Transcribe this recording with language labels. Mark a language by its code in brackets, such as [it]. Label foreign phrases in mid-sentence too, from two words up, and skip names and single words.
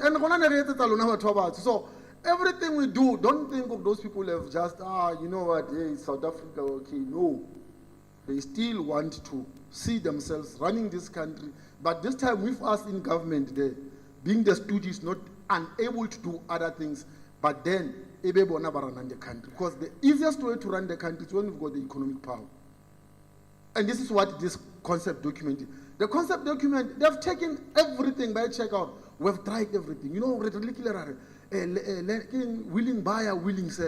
[en] And so everything we do, don't think of those people have just, you know what, hey, South Africa, okay. No. They still want to see themselves running this country. But this time with us in government, being the stooges, not unable to do other things, but then [st] ebe bona ba [en] run the country. Because the easiest way to run the country is when you've got the economic power. And this is what this concept document is. The concept document, they've taken everything by checkout. We've tried everything. You know, willing buyer, willing sell.